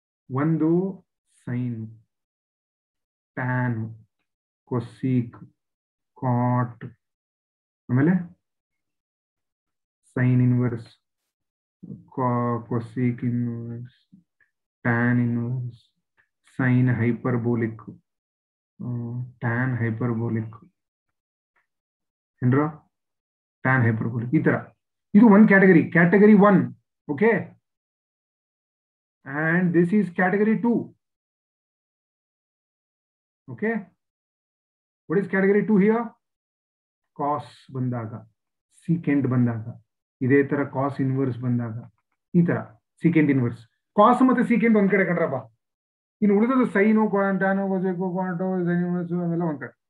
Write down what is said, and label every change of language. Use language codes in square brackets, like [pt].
[kn] ಒಂದು sign, tan, cosec, ಕಾಟ್, ಆಮೇಲೆ sine inverse, cosec inverse, tan inverse, sine hyperbolic, tan hyperbolic, ಏನ್ರೋ? Tan hyperbolic. ಈ ತರ ಇದು ಒಂದು category, category 1. [en] Okay, and this is category 2. Okay, what is category 2 here? [kn] Cos ಬಂದಾಗ, secant ಬಂದಾಗ, ಇದೇ ತರ cos inverse ಬಂದಾಗ, ಈ ತರ secant inverse. cos ಮತ್ತೆ secant ಒಂದ್ ಕಡೆ ಕಣ್ರಪ್ಪ, ಇನ್ನು ಉಳಿದದ್ದು ಸೈನು, ಟ್ಯಾನು, ಕೊಸೆಕು, ಕಾಟು, ಸೈನ್ ಇನ್ವರ್ಸ್ ಅವೆಲ್ಲ ಒಂದ್ ಕಡೆ.